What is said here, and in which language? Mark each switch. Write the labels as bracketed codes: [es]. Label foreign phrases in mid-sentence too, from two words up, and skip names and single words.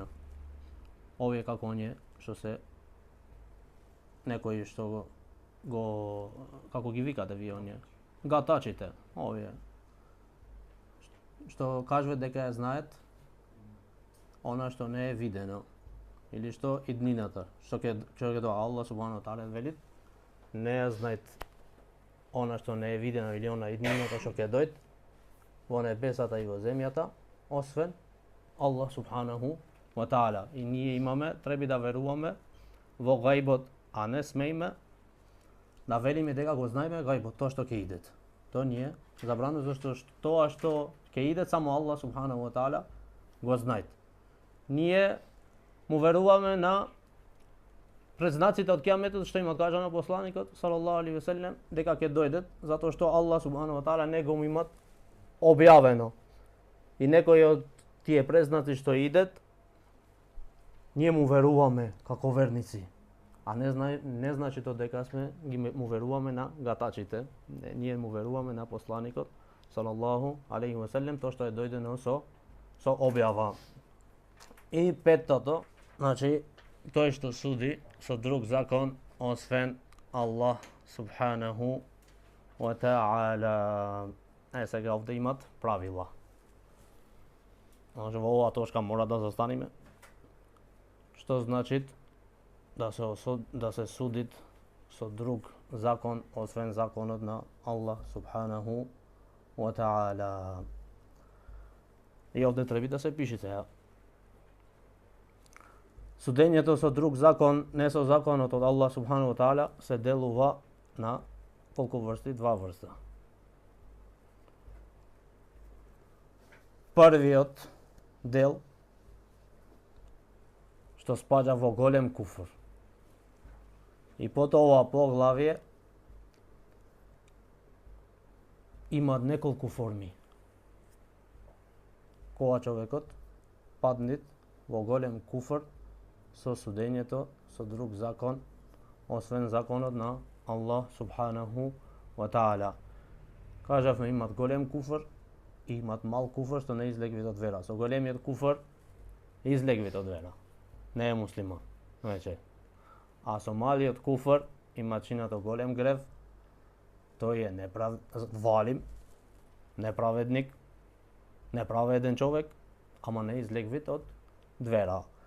[mk] Овие како оние што се некои што го како ги викате вие оние гатачите, овие што кажуваат дека ја знаат она што не е видено или што иднината, што ќе тоа [ar] الله سبحانه تعالى [mk] вели не ја знаат она што не е видено или она иднината што ќе дојде во небесата и во земјата, освен [ar] الله سبحانه وتعالى. [mk] И ние треба да веруваме во гајбот, а не смееме да велиме дека го знаеме гајбот, тоа што ќе идет. Тоа ние забрано зашто тоа што ќе иде само [ar] الله سبحانه وتعالى [mk] го знаат. Ние му веруваме на предзнаците од кијаметот што има кажано посланикот [ar] صلى الله عليه وسلم [mk] дека ќе дојдат, затоа што [ar] الله سبحانه وتعالى [mk] не го имат објавено. И некои од тие предзнаци што идат, ние му веруваме како верници. А не значи тоа дека му веруваме на гатачите. Ние му веруваме на посланикот [ar] صلى الله عليه وسلم, [mk] тоа што е дојдено со објава. И петтото, значи тој што суди со друг закон освен [ar] الله سبحانه وتعالى. [mk] Сега овде имат правила. Значи во оваа точка мора да застанеме. Што значи да се судит со друг закон освен законот на [ar] الله سبحانه وتعالى. [mk] И овде треба да се пише сега. Судењето со друг закон, не со законот од [ar] الله سبحانه وتعالى, [mk] се делува на колку врсти? 2 врста. Првиот дел што спаѓа во голем куфр. И потоа ова поглавје има неколку форми. Кога човекот падне во голем куфр со судењето со друг закон освен законот на [ar] الله سبحانه وتعالى. [mk] Кажавме имат голем куфр и имат мал куфр што не излегвит од вера. Со големиот куфр излегвит од вера. Не е муслиман веќе. А со малиот куфр има чинато голем грев. Тој е валим, неправедник, неправеден човек, ама не излегвит од вера.